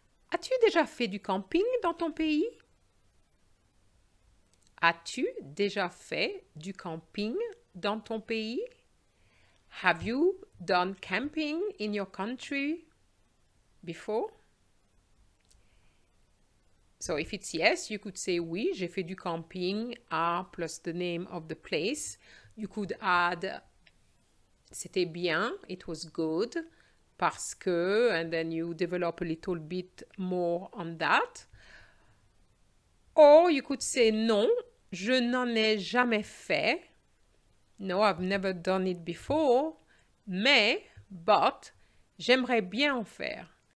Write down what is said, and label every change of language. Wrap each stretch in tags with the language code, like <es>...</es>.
<fr>As-tu déjà fait du camping dans ton pays? As-tu déjà fait du camping dans ton pays?</fr> <en>Have you done camping in your country before? So if it's yes, you could say</en> <fr>oui, j'ai fait du camping à</fr> <en>plus the name of the place. You could add</en> <fr>c'était bien,</fr> <en>it was good,</en> <fr>parce que,</fr> <en>and then you develop a little bit more on that. Or you could say</en> <fr>non, je n'en ai jamais fait.</fr> <en>No, I've never done it before.</en> <fr>Mais,</fr> <en>but,</en> <fr>j'aimerais bien en faire.</fr>